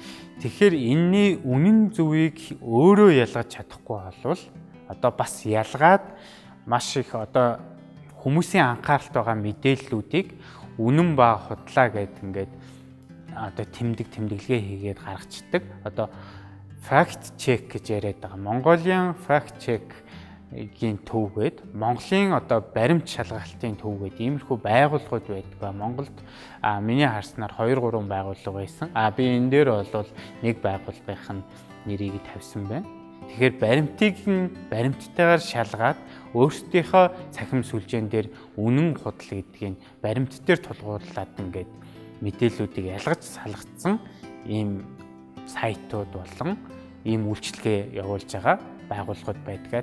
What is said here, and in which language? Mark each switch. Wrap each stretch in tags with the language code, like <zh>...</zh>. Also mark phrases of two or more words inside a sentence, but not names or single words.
<mn>Тэгэхээр энэний үнэн зөвийг өөрөө ялгаж чадахгүй болвол одоо бас ялгаад маш их одоо хүмүүсийн анхааралд байгаа мэдээллүүдийг үнэн ба худлаа гэдэг ингээд одоо тэмдэглэгээ хийгээд гаргацдаг. Одоо</mn> <en>fact check</en> <mn>гэж яриад байгаа.</mn> <en>Mongolian fact check-</en> <mn>ийн төв гээд Монголын одоо баримт шалгалтын төв гээд иймэрхүү байгууллагууд байдаг. Монголд миний харснаар 2-3 байгууллага байсан. Би энэ дээр бол нэг байгууллагын нэрийг тавьсан байна. Тэгэхээр баримттайгаар шалгаад өөрсдийнхөө цахим сүлжээн дээр үнэн худал гэдгийг баримт дээр тулгуурлаад ингээд мэдээллүүдийг ялгаж салгацсан ийм сайтууд болон ийм үйлчилгээ явуулж байгаа байгууллагууд байдаг.</mn>